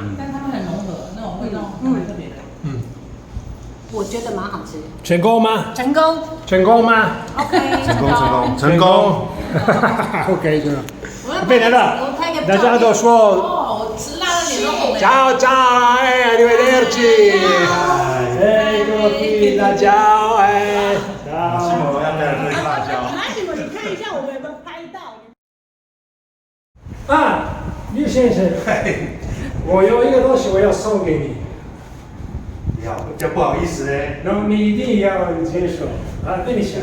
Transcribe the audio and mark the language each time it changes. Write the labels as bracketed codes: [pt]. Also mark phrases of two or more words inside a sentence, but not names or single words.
[zh] 但它们很融合，那种味道蛮特别的。我觉得蛮好吃。成功吗？成功。成功吗 OK。成功。 OK 的。我变成了，大家都说。哦，我吃辣的脸都红了。 [it] Ciao ciao, arrivederci. Ecco qui la ciao, [zh] 西蒙要不要喝辣椒？马西蒙，你看一下我们有没有拍到？啊，吕先生，我有一个东西我要送给你。不要，这不好意思嘞。然后你一定要接受啊，对你想。